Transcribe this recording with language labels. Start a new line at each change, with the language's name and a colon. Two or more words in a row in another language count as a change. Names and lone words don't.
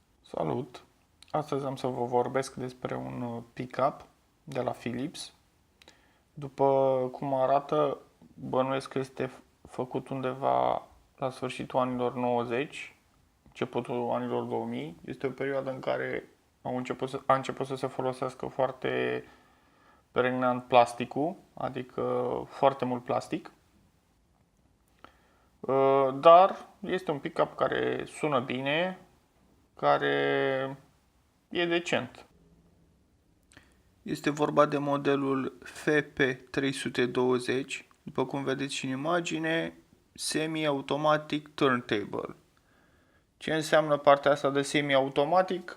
Romanian: Salut! Astăzi am să vă vorbesc despre un pick-up de la Philips. După cum arată, bănuiesc că este făcut undeva la sfârșitul anilor 90, începutul anilor 2000. Este o perioadă în care a început să se folosească foarte pregnant plasticul, adică foarte mult plastic. Dar este un pick-up care sună bine, care e decent. Este vorba de modelul FP320, după cum vedeți și în imagine,
English: semi-automatic turntable.
Romanian: Ce înseamnă partea asta de semi-automatic?